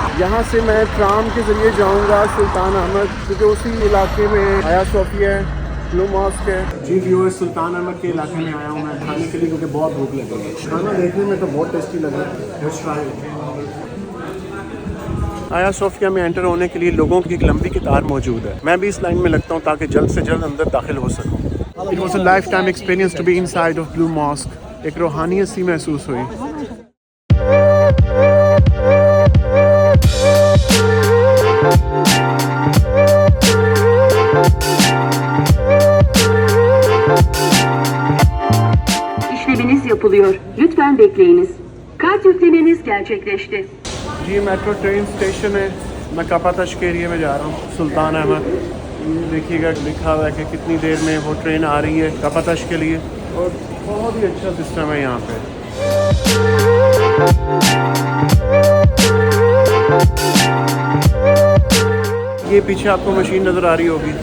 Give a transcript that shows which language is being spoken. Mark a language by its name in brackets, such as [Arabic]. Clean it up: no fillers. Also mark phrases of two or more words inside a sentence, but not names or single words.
[Urdu] یہاں سے میں ٹرام کے ذریعے جاؤں گا سلطان احمد, کیونکہ اسی علاقے میں آیا صوفیہ ہے, بلو ماسک ہے. جی ویور, سلطان احمد کے علاقے میں آیا ہوں میں کھانے کے لیے, کیونکہ بہت بھوک لگی ہے. کھانا دیکھنے میں تو بہت ٹیسٹی لگ رہا ہے. [English] Let's try. [Urdu] آیا صوفیہ میں انٹر ہونے کے لیے لوگوں کی ایک لمبی قطار موجود ہے. میں بھی اس لائن میں لگتا ہوں تاکہ جلد سے جلد اندر داخل ہو سکوں. [English] It was a lifetime experience to be inside of Blue Mosque. [Urdu] ایک روحانیت سی محسوس ہوئی. [Turkish] İşleminiz yapılıyor. Lütfen bekleyiniz. Kart yüklemeniz gerçekleşti. [Urdu] یہ میٹرو ٹرین اسٹیشن ہے. میں کاپاتش کے ایریے میں جا رہا ہوں, سلطان احمد. دیکھیے گا لکھا ہوا ہے کہ کتنی دیر میں وہ ٹرین آ رہی ہے کاپاتش کے لیے, اور بہت ہی اچھا سسٹم ہے یہاں پہ. یہ پیچھے آپ کو مشین نظر آ رہی ہوگی.